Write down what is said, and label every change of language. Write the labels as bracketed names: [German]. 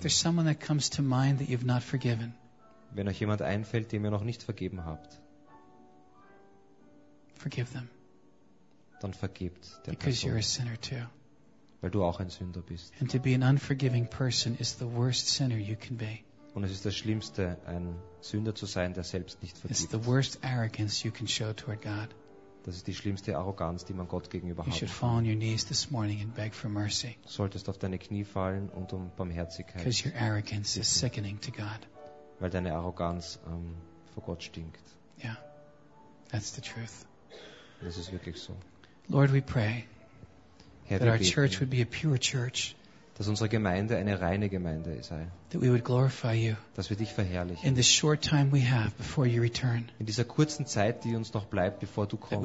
[English] There's someone that comes to mind that you've not forgiven. [German] Wenn euch jemand einfällt, dem ihr noch nicht vergeben habt. [English] Forgive them. [German] Dann vergebt der [English] Person. Because you're a sinner too. [German] Weil du auch ein Sünder bist. [English] And to be an unforgiving person is the worst sinner you can be. [German] Und es ist das Schlimmste, ein Sünder zu sein, der selbst nicht vergibt. [English] It's the worst arrogance you can show toward God. [German] Das ist die schlimmste Arroganz, die man Gott gegenüber [English] you [German] hat. Du solltest auf deine Knie fallen und um Barmherzigkeit bitten. Weil deine Arroganz vor Gott stinkt. [English] Yeah, that's the truth. [German] Das ist wirklich so. [English] Lord, we pray, [German] Herr, [English] our [German] beten, [English] church would be a pure church, [German] dass unsere Gemeinde eine reine Gemeinde sei. [English] That we would glorify you, [German] dass wir dich verherrlichen. [English] In the short time we have before you return. [German] In dieser kurzen Zeit, die uns noch bleibt, bevor du kommst.